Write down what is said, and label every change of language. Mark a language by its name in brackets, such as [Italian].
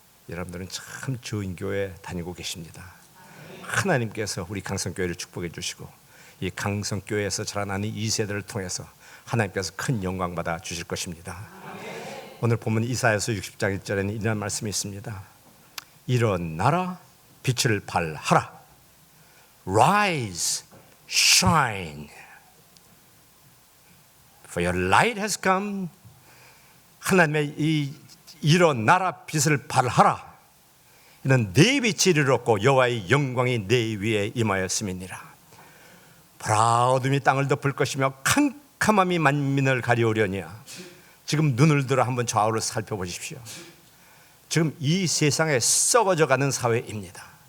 [Korean] 여러분들은 참 좋은 교회 다니고 계십니다. 하나님께서 우리 강성교회를 축복해 주시고 이 강성교회에서 자라나는 2세대를 통해서 하나님께서 큰 영광 받아 주실 것입니다. 오늘 보면 이사야서 60장 1절에는 이런 말씀이 있습니다. 일어나라, 빛을 발하라. [English] Rise, shine, for your light has come. [Korean] 하나님의 이 일어나라, 빛을 발하라. 이는 내 빛이 이르렀고 여호와의 영광이 내 위에 임하였음이니라. 보라, 어둠이 땅을 덮을 것이며 캄캄함이 만민을 가려우려니와. 지금 눈을 들어 한번 좌우를 살펴보십시오. 지금 이 세상에 썩어져가는 사회입니다.